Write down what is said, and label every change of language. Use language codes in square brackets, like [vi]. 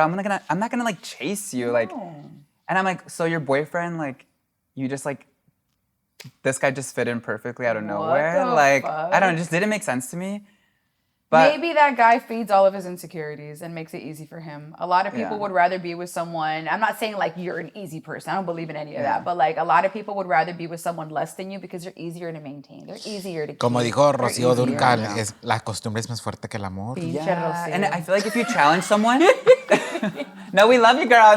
[en] I'm not gonna, like, chase you, like. And I'm like, so your boyfriend, like, you just, like, this guy just fit in perfectly out of nowhere. Like, fuck? I don't know, it just didn't make sense to me. But maybe that guy feeds all of his insecurities and makes it easy for him. A lot of people would rather be with someone. I'm not saying like you're an easy person. I don't believe in any of that. But like a lot of people would rather be with someone less than you because they're easier to maintain. They're easier to keep. [es] Como dijo Rocío Durcal, es la costumbre es más fuerte que el amor. [en] Yeah. And I feel like if you challenge someone, no, we love you, girl.